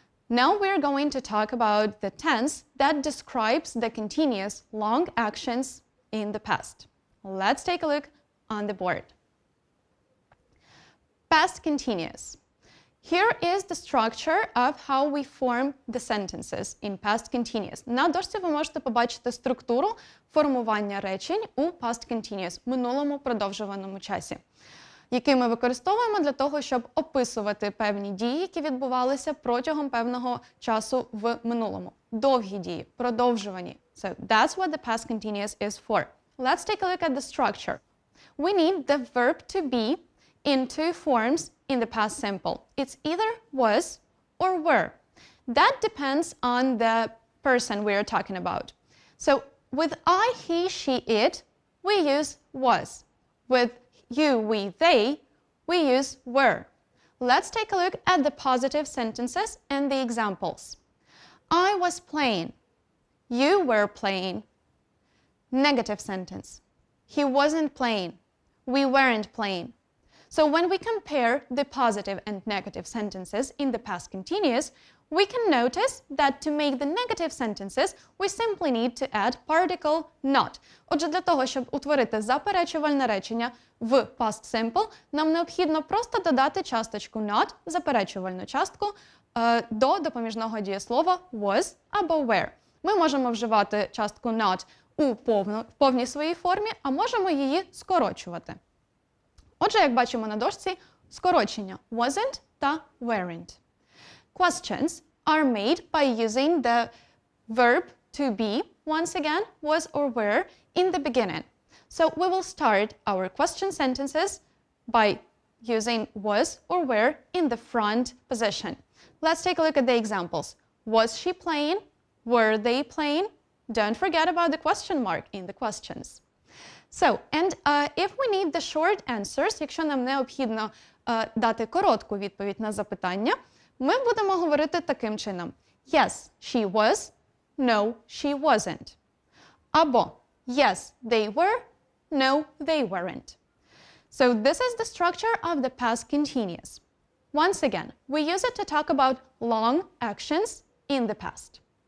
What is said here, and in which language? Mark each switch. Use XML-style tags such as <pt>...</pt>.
<en>Now we're going to talk about the tense that describes the continuous long actions in the past. Let's take a look on the board. Past continuous. Here is the structure of how we form the sentences in past continuous.</en> <uk>На дошці ви можете побачити структуру формування речень у past continuous, минулому продовжуваному часі, який ми використовуємо для того, щоб описувати певні дії, які відбувалися протягом певного часу в минулому. Довгі дії, продовжувані.</uk> <en>So that's what the past continuous is for. Let's take a look at the structure. We need the verb to be in two forms in the past simple. It's either was or were. That depends on the person we are talking about. So with I, he, she, it, we use was. With you, we, they, we use were. Let's take a look at the positive sentences and the examples. I was playing. You were playing. Negative sentence. He wasn't playing. We weren't playing. So when we compare the positive and negative sentences in the past continuous, we can notice that to make the negative sentences, we simply need to add particle not.</en> <uk>Отже, для того, щоб утворити заперечувальне речення в past simple, нам необхідно просто додати часточку not, заперечувальну частку, до допоміжного дієслова was або were. Ми можемо вживати частку not у повній своїй формі, а можемо її скорочувати. Отже, як бачимо на дошці, скорочення wasn't та weren't.</uk> <en>Questions are made by using the verb to be, once again, was or were, in the beginning. So we will start our question sentences by using was or were in the front position. Let's take a look at the examples. Was she playing? Were they playing? Don't forget about the question mark in the questions. So, and if we need the short answers,</en> <uk>якщо нам необхідно дати коротку відповідь на запитання, ми будемо говорити таким чином.</uk> <en>Yes, she was. No, she wasn't. Або yes, they were. No, they weren't. So this is the structure of the past continuous. Once again, we use it to talk about long actions in the past.</en>